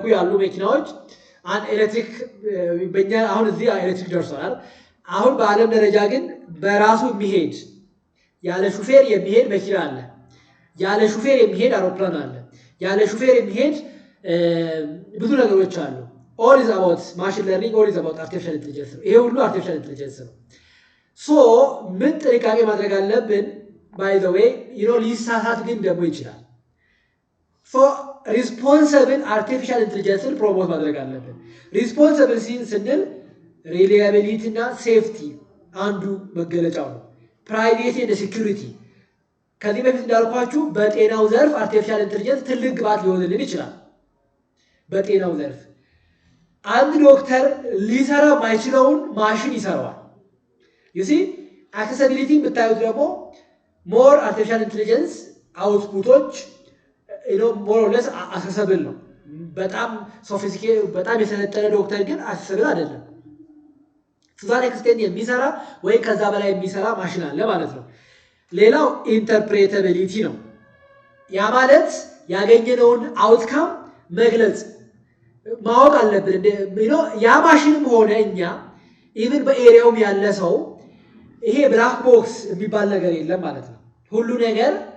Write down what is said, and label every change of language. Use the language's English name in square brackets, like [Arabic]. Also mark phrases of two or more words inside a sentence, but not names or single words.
[Amharic] ያሉ መኪናዎች አን ኤሌክትሪክ በእኛ አሁን እዚህ ኤሌክትሪክ ደርሷል አሁን በአለም ደረጃ ግን በራሱ የሚሄድ ያለ ሹፌር የሚሄድ መኪና አለ ያለ ሹፌር የሚሄድ አውሮፕላን አለ ያለ ሹፌር የሚሄድ ብዙ ነገሮች አሉ [English] all is about machine learning all is about artificial intelligence [Amharic] ይሄ ሁሉ [English] artificial intelligence [Amharic] ነው ምን ጥንቃቄ ማድረግ አለብን [English] by the way [Amharic] ሊሳሳት ግን ደግሞ ይችላል [English] responsible artificial intelligence [Amharic] ፕሮሞት ማድረግ አለብን responsible ስንል reliability እና safety አንዱ መገለጫው ነው [English] privacy and security [Amharic] ከዚህ በፊት እንዳልኳችሁ በጤናው ዘርፍ [English] artificial intelligence [Amharic] ትልቅ ግባት ሊሆንልን ይችላል በጤናው ዘርፍ አንድ ዶክተር ሊሰራ ማይችለውን ማሽን ይሰራዋል [English] you see accessibility [Amharic] ብታዩት ደግሞ [English] more artificial intelligence outputoች more or less accessible ነው [Amharic] በጣም ሶፊስቲኬት በጣም የሰለጠነ ዶክተር ግን አስብል አይደለም። [English] to that extent [Amharic] የሚሰራ ወይ ከዛ በላይ የሚሰራ ማሽን አለ ማለት ነው። ሌላው ኢንተርፕሬታቢሊቲ ነው። ያ ማለት ያገኘነውን አውትካም መግለጽ ማወቅ አለብን። ያ ማሽንም ሆነ እኛ ኢቭን በኤሪያውም ያለ ሰው ይሄ [English] black box [Amharic] የሚባል ነገር የለም ማለት ነው። ሁሉ ነገር